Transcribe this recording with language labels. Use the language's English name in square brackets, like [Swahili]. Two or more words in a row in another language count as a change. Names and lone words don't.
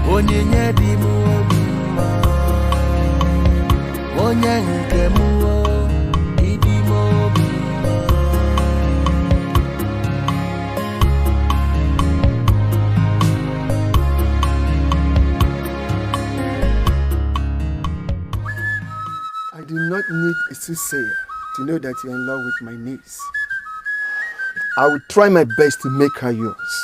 [Igbo] Onyinye di mu obima. Onye nke mu idi mu obima. [English] I do not need a soothsayer to know that you're in love with my niece. I will try my best to make her yours.